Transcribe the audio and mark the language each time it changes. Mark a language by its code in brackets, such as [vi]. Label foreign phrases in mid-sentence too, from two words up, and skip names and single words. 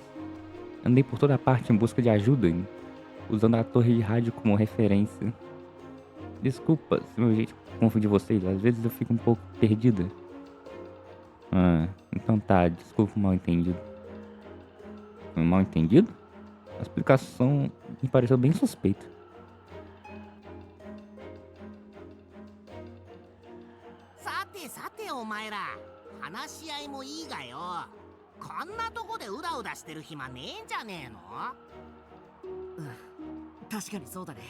[pt] Andei por toda parte em busca de ajuda, usando a torre de rádio como referência. Desculpa se meu jeito confundir vocês, às vezes eu fico um pouco perdida. Ah, então tá, desculpa o mal entendido. Foi um mal entendido? A explicação me pareceu bem suspeita. [ja] さてさてお前ら話し合いもいいがよこんなとこでうだうだしてる暇ねえんじゃねえの確かにそうだね。